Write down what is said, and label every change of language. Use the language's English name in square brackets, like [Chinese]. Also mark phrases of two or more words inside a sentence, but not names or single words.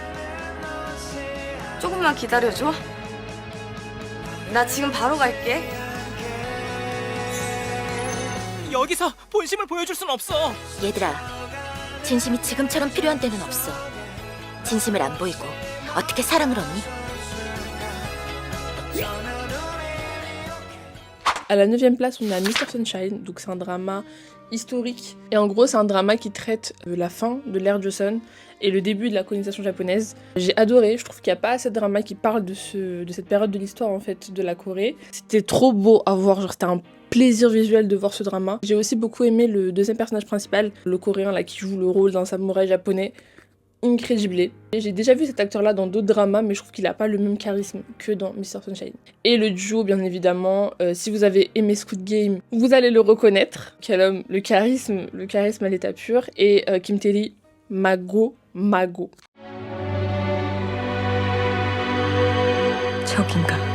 [Korean] 조금만 기다려줘. 나 지금 바로 갈게. 여기서 본심을 보여줄 순 없어. 얘들아, 진심이 지금처럼 필요한 때는 없어. 진심을 안 보이고 어떻게 사랑을 얻니? [French] À la 9ème place, on a Mr. Sunshine, donc c'est un drama historique. Et en gros, c'est un drama qui traite la fin de l'ère Joseon et le début de la colonisation japonaise. J'ai adoré, je trouve qu'il n'y a pas assez de dramas qui parlent de cette période de l'histoire en fait de la Corée. C'était trop beau à voir, genre c'était un plaisir visuel de voir ce drama. J'ai aussi beaucoup aimé le deuxième personnage principal, le coréen là qui joue le rôle d'un samouraï japonais. Incredible. J'ai déjà vu cet acteur-là dans d'autres dramas, mais je trouve qu'il a pas le même charisme que dans Mr. Sunshine. Et le duo, bien évidemment, si vous avez aimé Squid Game, vous allez le reconnaître. Quel homme, le charisme à l'état pur. Et Kim Tae-ri, mago. [Korean] 적인가?